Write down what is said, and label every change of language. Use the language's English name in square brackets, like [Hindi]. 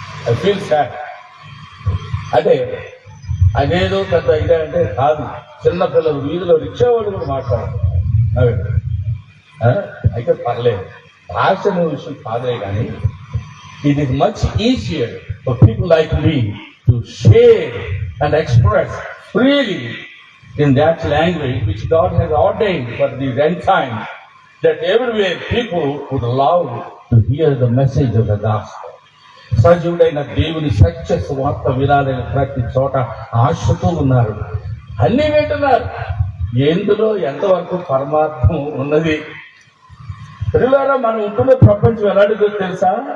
[English] I feel sad [Telugu] అంటే అదేదో పెద్ద ఇదే అంటే కాదు. చిన్నపిల్లలు వీధిలో రిక్షా వాళ్ళు కూడా మాట్లాడతారు. అయితే పర్లేదు, భాష విషయం కాదే కానీ [English] it is much easier for people like me to share and express freely in that language which God has ordained for these end times, that everywhere people would love to hear the message of the gospel. [Telugu] సజీవుడైన దేవుని సత్య సువార్త వినాలని ప్రతి చోట ఆశతో ఉన్నారు. అన్ని వింటున్నారు. ఎందులో ఎంతవరకు పరమార్థం ఉన్నది? పిల్లలారా, మనం ఉంటున్న ప్రపంచం ఎలాంటిదో తెలుసా?